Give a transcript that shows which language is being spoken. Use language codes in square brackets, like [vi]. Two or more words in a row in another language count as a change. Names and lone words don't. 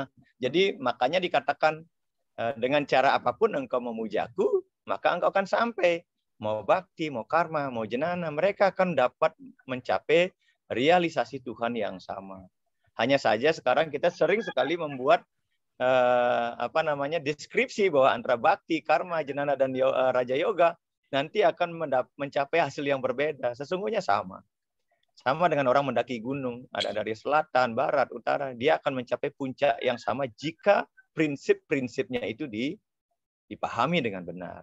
[id] Jadi makanya dikatakan dengan cara apapun engkau memujaku, maka engkau akan sampai. Mau bhakti, mau karma, mau jnana, mereka akan dapat mencapai realisasi Tuhan yang sama. Hanya saja sekarang kita sering sekali membuat deskripsi bahwa antara bhakti, karma, jnana dan raja yoga nanti akan mencapai hasil yang berbeda. Sesungguhnya sama. Sama dengan orang mendaki gunung, ada dari selatan, barat, utara, dia akan mencapai puncak yang sama jika prinsip-prinsipnya itu dipahami dengan benar.